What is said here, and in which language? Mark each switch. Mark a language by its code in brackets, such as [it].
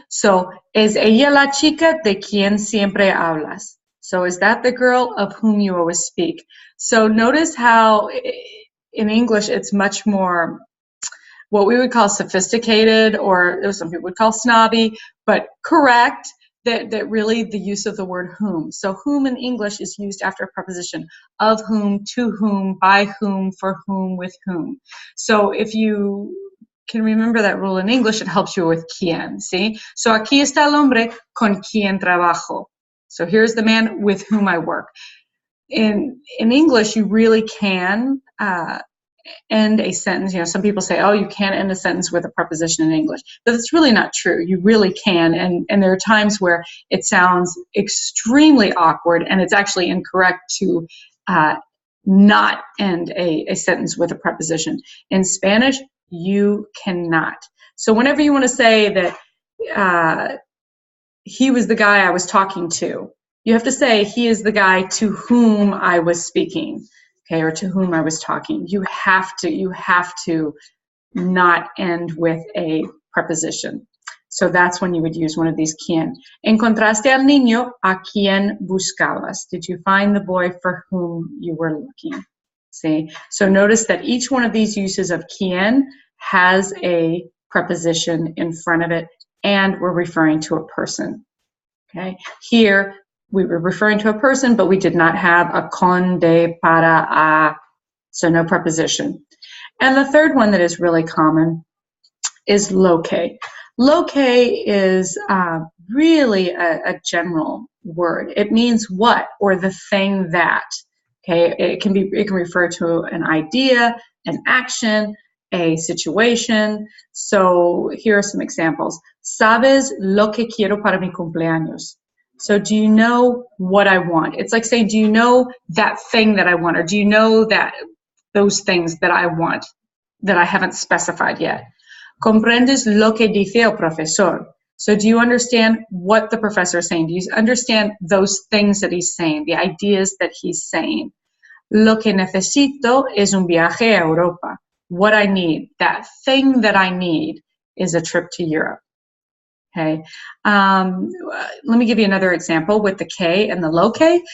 [es] So, ¿es ella la chica de quien siempre hablas? [en] So, is that the girl of whom you always speak? So, notice how in English it's much more what we would call sophisticated, or some people would call snobby, but correct. That really the use of the word whom. So whom in English is used after a preposition. Of whom, to whom, by whom, for whom, with whom. So if you can remember that rule in English, it helps you with quien, see? [es] So aquí está el hombre con quien trabajo. [en] So here's the man with whom I work. In English, you really can end a sentence. Some people say, oh, you can't end a sentence with a preposition in English. But it's really not true. You really can. And there are times where it sounds extremely awkward, and it's actually incorrect to not end a sentence with a preposition. In Spanish, you cannot. So whenever you want to say that he was the guy I was talking to, you have to say he is the guy to whom I was speaking. Okay, or to whom I was talking. You have to not end with a preposition. So that's when you would use one of these quien. [es] Encontraste al niño a quien buscabas. [en] Did you find the boy for whom you were looking? See? So notice that each one of these uses of quien has a preposition in front of it, and we're referring to a person. Okay? Here, we were referring to a person, but we did not have a con, de, para, a, so no preposition. And the third one that is really common is lo que. Lo que is really a general word. It means what, or the thing that. Okay, it can refer to an idea, an action, a situation. So here are some examples. [es] ¿Sabes lo que quiero para mi cumpleaños? [en] So do you know what I want? It's like saying, do you know that thing that I want? Or do you know that those things that I want that I haven't specified yet? [es] ¿Comprendes lo que dice el profesor? [en] So do you understand what the professor is saying? Do you understand those things that he's saying, the ideas that he's saying? [es] Lo que necesito es un viaje a Europa. [en] What I need, that thing that I need, is a trip to Europe. Okay, let me give you another example with the que and the lo que.